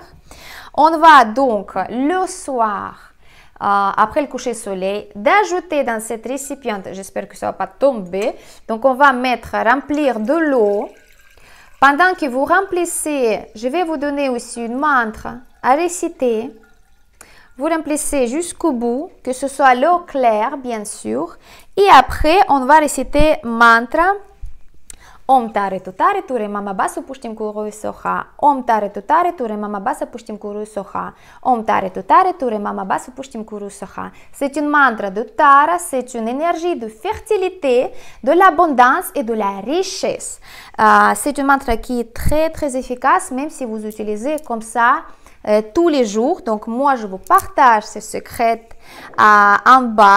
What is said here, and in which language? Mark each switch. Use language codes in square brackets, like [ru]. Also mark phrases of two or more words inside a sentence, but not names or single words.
[fr] On va donc, le soir, après le coucher soleil, d'ajouter dans cette récipiente, j'espère que ça ne va pas tomber, donc on va remplir de l'eau. Pendant que vous remplissez, je vais vous donner aussi une mantra à réciter. Vous remplissez jusqu'au bout, que ce soit l'eau claire, bien sûr. Et après, on va réciter mantra. [sa] Om tare tutare ture mama basu pushtim kuru soha. Om tare tutare ture mama basu pushtim kuru soha. Om tare tutare ture mama basu pushtim kuru soha. [fr] C'est une mantra de Tara, c'est une énergie de fertilité, de l'abondance et de la richesse. C'est une mantra qui est très très efficace, même si vous utilisez comme ça tous les jours. Donc moi je vous partage ce secret en bas.